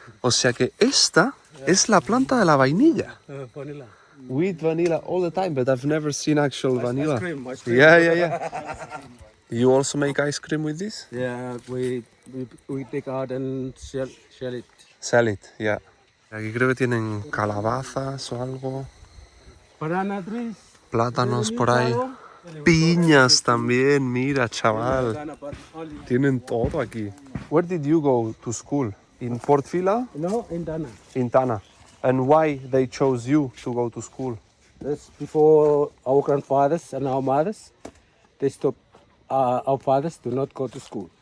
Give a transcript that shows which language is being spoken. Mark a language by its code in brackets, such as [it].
[es] O sea que esta es la planta de la vainilla. [en] Vanilla. We eat vanilla all the time, but I've never seen actual vanilla. Ice cream. Yeah. You also make ice cream with this? Yeah, we take out and shell it. Sell it, yeah. [es] Aquí creo que tienen calabazas o algo. [en] Banana trees. [es] Plátanos por ahí. Piñas también, mira, chaval. [en] Banana, but only. [es] Tienen todo aquí. [en] Where did you go to school? In Port Vila? No, in Dana. In Tana. And why they chose you to go to school? That's before our grandfathers and our mothers. They stopped our fathers to not go to school